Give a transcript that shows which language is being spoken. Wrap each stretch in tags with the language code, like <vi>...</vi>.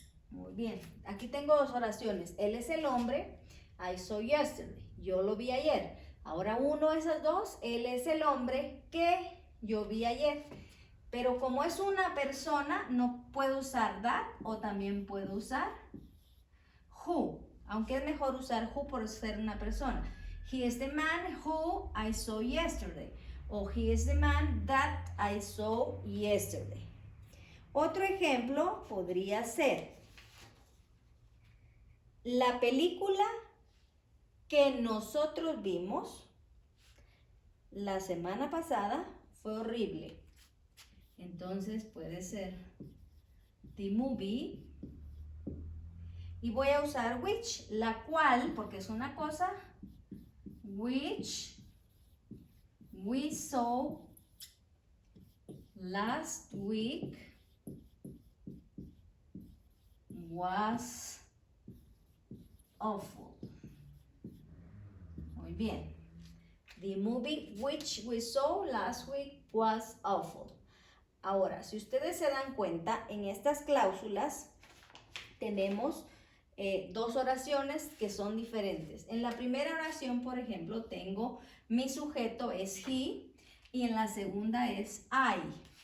<es>Muy bien, aquí tengo dos oraciones. Él es el hombre,</es> <en>I saw yesterday.</en> <es>Yo lo vi ayer. Ahora uno de esas dos, él es el hombre que yo vi ayer. Pero como es una persona, no puedo usar that o también puedo usar who. Aunque es mejor usar who por ser una persona.</es> <en>He is the man who I saw yesterday. O he is the man that I saw yesterday.</en> <es>Otro ejemplo podría ser la película que nosotros vimos la semana pasada fue horrible. Entonces puede ser</es> <en>the movie.</en> <es>Y voy a usar which, la cual, porque es una cosa,</es> <en>which we saw last week was awful.</en> <es>Muy bien.</es> <en>The movie which we saw last week was awful.</en> <es>Ahora, si ustedes se dan cuenta, en estas cláusulas tenemos dos oraciones que son diferentes. En la primera oración, por ejemplo, tengo mi sujeto es he y en la segunda es I.</es>